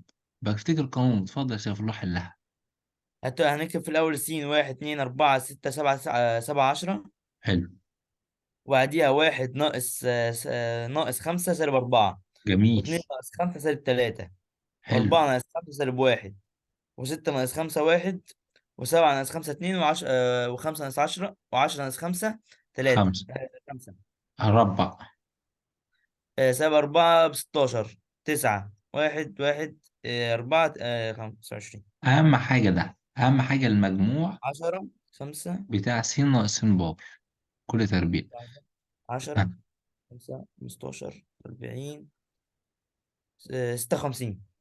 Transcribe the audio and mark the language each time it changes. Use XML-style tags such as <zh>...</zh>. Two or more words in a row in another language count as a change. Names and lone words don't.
<ar>بفتكر القانون. اتفضل يا سيف الله حلها. هنكتب في الأول س 1 2 4 6 7 7 10. حلو. وبعديها 1 ناقص 5 -4. جميل. واتنين ناقص 5 -3. حلو. و4 -5 -1. و6 -5 1. و7 -5 2. و5 -10. و10 -5 3. 5. 5. هربع. 7 4 ب16. 9 1 1 4 25. أهم حاجة ده، أهم حاجة المجموع 10 5. بتاع س ناقص س بار كل تربيع. 10 5 15 40 56.</ar>